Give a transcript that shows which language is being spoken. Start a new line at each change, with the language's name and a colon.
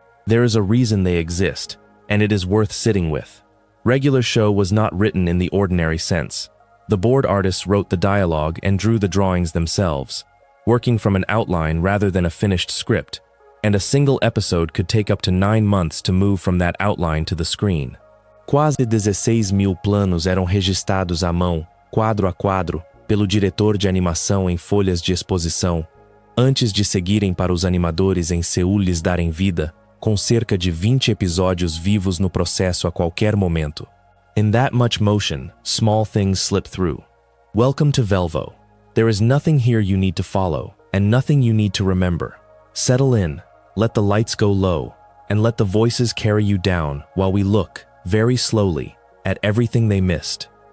English: There is a reason they exist, and it is worth sitting with. Regular show was not written in the ordinary sense. The board artists wrote the dialogue and drew the drawings themselves, working from an outline rather than a finished script, and a single episode could take up to 9 months to move from that outline to the screen.
Portuguese: Quase 16.000 planos eram registrados à mão, quadro a quadro, pelo diretor de animação em folhas de exposição, antes de seguirem para os animadores em Seul lhes darem vida, com cerca de 20 episódios vivos no processo a qualquer momento.
English: In that much motion, small things slip through. Welcome to Velvo. There is nothing here you need to follow, and nothing you need to remember. Settle in, let the lights go low, and let the voices carry you down while we look, very slowly, at everything they missed.